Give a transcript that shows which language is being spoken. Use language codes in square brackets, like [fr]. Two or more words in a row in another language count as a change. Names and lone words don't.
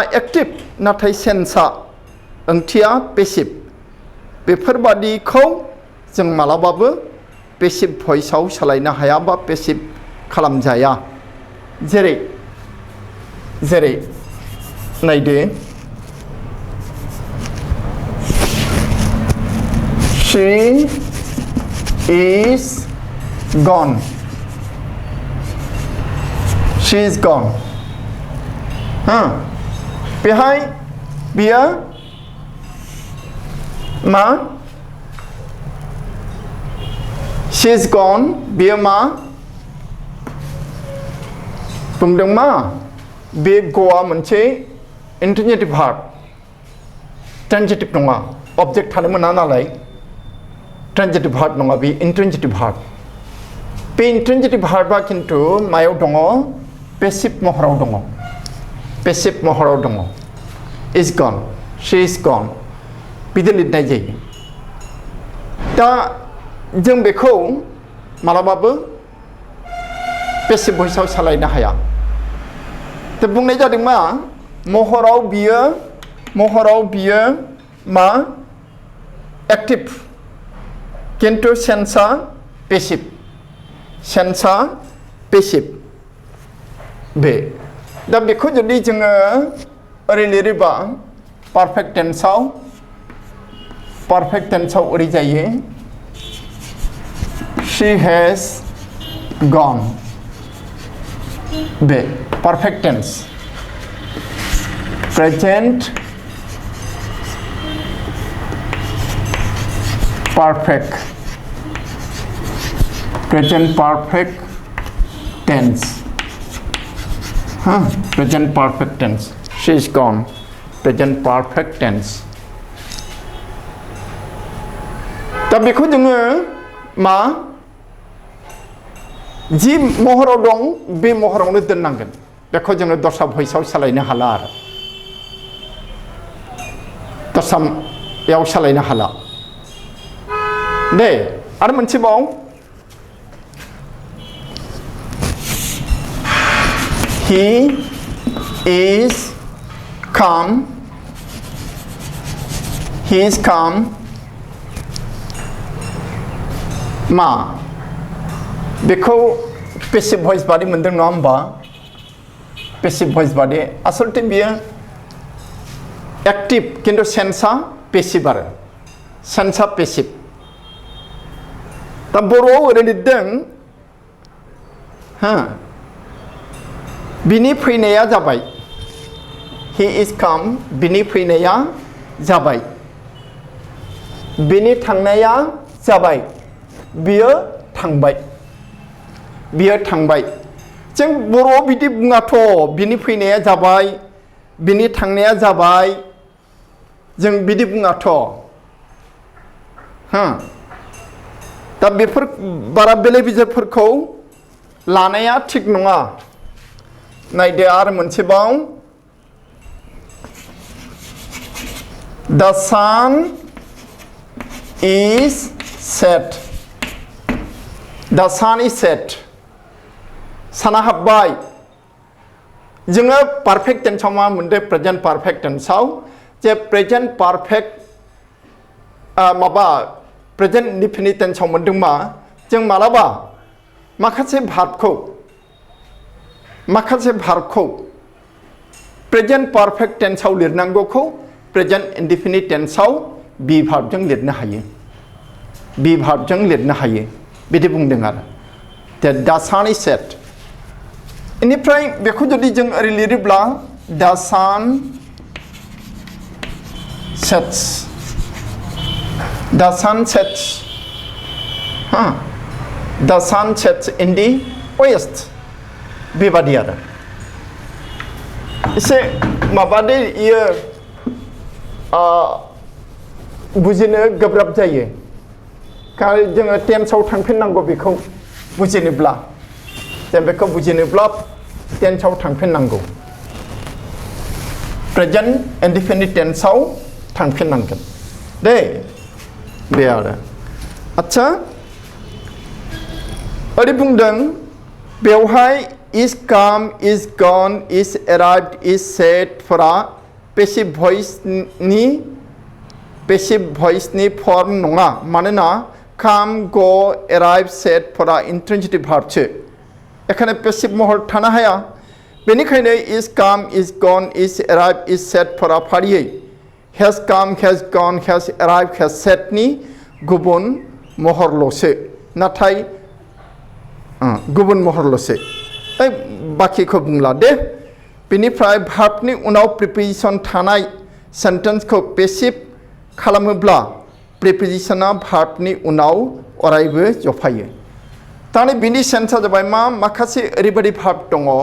[brx] एक्टिभ नाथाय सेन्सआ ओंथिया पेसिभ बेफोरबादिखौ जों मालाबाबो पेसिभ भइसआव सोलायनो हाया बा पेसिभ खालामजाया जेरै नायदो [en] she is gone [brx] बेहाय बियो मा [en] she is gone [brx] बियो मा बुंदों मा बे ग'आ मोनसे [en] intransitive verb [brx] ट्रान्जिटिभ नङा अबजेक्ट थानो मोना नालाय [en] transitive verb [brx] नङा बे [en] intransitive verb [brx] बे [en] intransitive verba [brx] खिन्थु मायाव दङ पेसिभ महराव दङ [en] is gone she is gone [brx] बिदि लिरनाय जायो दा जों बेखौ मालाबाबो पेसिभ भइसआव सोलायनो हाया दा बुंनाय जादों मा महराव बियो मा एक्टिभ किन्तु सेन्सआ पेसिभ बे दा बेखौ जुदि जोङो ओरै लिरोबा [en] perfect tenseआव [brx] ओरै जायो [en] she has gone [brx] बे [en] perfect tense present perfect tense present perfect tense she is gone present perfect tense [brx] दा बेखौ जोङो मा जि महराव दं बे महरावनो दोननांगोन बेखौ जोङो दस्रा भइसआव सोलायनो हाला आरो दस्रायाव सोलायनो हाला दे आरो मोनसेबाव [en] he is come he is come [brx] मा बेखौ [en] passive voice [brx] बादि मोनदों नङा होमबा [en] passive voice [brx] बादि आसलते बियो active किन्तु सेन्सआ passive आरो सेन्सआ passive दा बर'आव ओरै लिरदों बिनि फैनाया जाबाय [en] he is come [brx] बिनि फैनाया जाबाय बिनि थांनाया जाबाय बियो थांबाय जों बर'आव बिदि बुङाथ' बिनि फैनाया जाबाय बिनि थांनाया जाबाय जों बिदि बुङाथ' दा बेफोर बारा बेले बेजेफोरखौ लानाया थिग नङा नायदो आरो मोनसेबाव [en] The sun is set The sun is set [brx] साना हाबबाय जोङो [en] perfect tenseआव [brx] मा मोनदों [en] present perfect tenseआव [brx] जे [en] present perfect [brx] माबा [en] present indefinite tenseआव [brx] मोनदों मा जों मालाबा माखासे भार्बखौ [en] present perfect tenseआव [brx] लिरनांगौखौ [en] present indefinite tenseआव [brx] बी भार्बजों लिरनो हायो बिदि बुंदों आरो दा [en] sun is set [brx] इनिफ्राय बेखौ जुदि जों ओरै लिरोब्ला दा सान [en] sets The sun sets The sun sets in the west [brx] बेबादि आरो एसे माबादि इयो बुजिनो गोब्राब जायो खालि जोङो टेन्सआव थांफिननांगौ बेखौ बुजिनोब्ला टेन्सआव थांफिननांगौ [en] present indefinite tenseआव [brx] थांफिननांगोन दे बे आरो आच्छा ओरै बुंदों बेवहाय [en] is come is gone is arrived is said [brx] फोरा [en] passive voice [brx] नि फर्म नङा मानोना [en] come go arrive said [brx] फोरा [en] intransitive verb [brx] सो एखाने passive महर थानो हाया बेनिखायनो [en] is come is gone is arrived is said [brx] फोरा फारियै [en] has come, has gone, has arrived, has said [brx] नि गुबुन महरल'सो नाथाय गुबुन महरल'सो बाखिखौ बुंला दे बेनिफ्राय भार्बनि उनाव प्रिपोजिशन थानाय सेन्टेन्सखौ पेसिभ खालामोब्ला प्रिपोजिशना भार्बनि उनाव अरायबो जफायो ताने बिनि सेन्सआ जाबाय माखासे ओरैबायदि भार्ब दङ